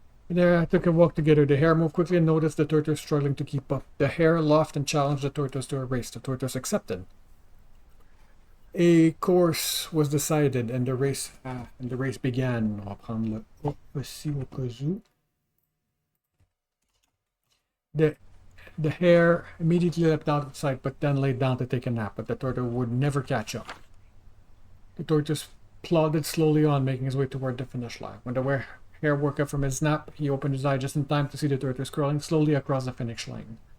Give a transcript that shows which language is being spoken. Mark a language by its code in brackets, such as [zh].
[en] There, I took a walk together. The hare moved quickly and noticed the tortoise struggling to keep up. The hare laughed and challenged the tortoise to a race. The tortoise accepted. A course was decided, and the race began. [fr] On va prendre le O aussi au cas où. [en] The hare immediately leapt out of sight, but then lay down to take a nap. But the tortoise would never catch up. The tortoise plodded slowly on, making his way toward the finish line. When the hare woke up from his nap, he opened his eye just in time to see the tortoise crawling slowly across the finish line.